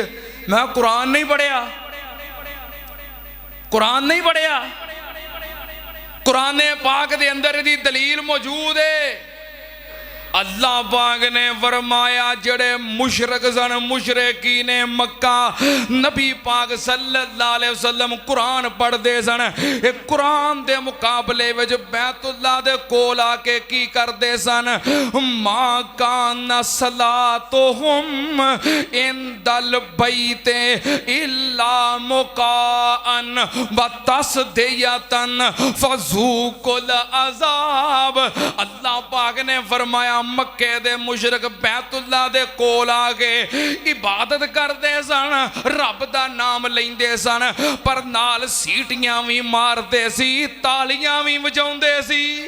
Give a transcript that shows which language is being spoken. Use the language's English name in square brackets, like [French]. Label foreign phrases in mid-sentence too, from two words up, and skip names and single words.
[Punjabi] میں قرآن نہیں پڑھیا، قرآن نہیں پڑھیا، قرآن پاک دے اندر ایہدی دلیل موجود ہے. اللہ پاک نے فرمایا جڑے مشرک سن، مشرکی نے مکہ، نبی پاک [Arabic] صلی اللہ علیہ وسلم [Punjabi] قرآن پڑھتے سن، اک قرآن دے مقابلے وچ بیت اللہ دے کول آ کے کی کرتے سن, [Arabic] ما كان صلاتهم عند البيت إلا مكاء وتصدية فذوقوا العذاب. [Punjabi] اللہ پاک نے فرمایا مکے دے مشرک بیت اللہ دے کول آ کے عبادت کرتے سن، رب دا نام لیندے سن، پر نال سیٹیاں بھی مارتے سی، تالیاں بھی وجاؤندے سی.